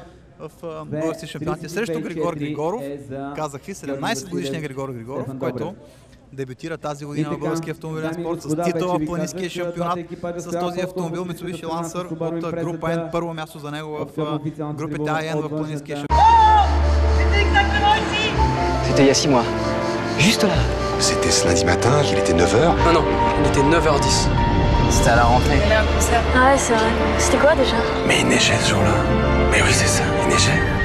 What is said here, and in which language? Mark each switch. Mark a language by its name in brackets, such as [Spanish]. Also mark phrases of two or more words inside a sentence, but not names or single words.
[Bulgarian] в български шампионати срещу Григор Григоров. Казах ви, 17 годишния Григор Григоров, който дебютира тази година в българския автомобилен спорт с титла в планинския шампионат с този автомобил Mitsubishi Lancer от група N. Първо място за него в групите А и N в планинския шампионат. [French] C'était il y a 6 mois. Juste là. C'était ce lundi matin, il était 9h. Non, non, il était 9h10. C'était à la rentrée. Ah ouais, c'est vrai. C'était quoi déjà? Mais il neigeait ce jour-là. Mais oui, c'est ça, il neigeait.